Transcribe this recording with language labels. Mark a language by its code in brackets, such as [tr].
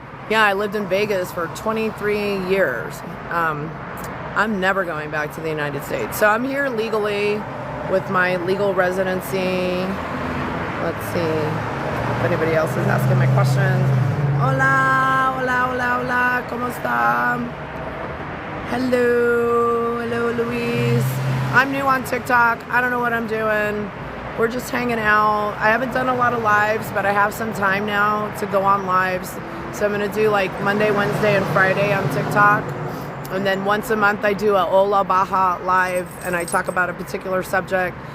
[en] Yeah, I lived in Vegas for 23 years. I'm never going back to the United States. So I'm here legally with my legal residency. Let's see if anybody else is asking my questions. [es] Hola, hola, hola, hola, ¿cómo está? [en] Hello, hello, Luis. I'm new on TikTok. I don't know what I'm doing. We're just hanging out. I haven't done a lot of lives, but I have some time now to go on lives. So I'm going to do like Monday, Wednesday, and Friday on TikTok. And then once a month I do a Hola Baja live and I talk about a particular subject.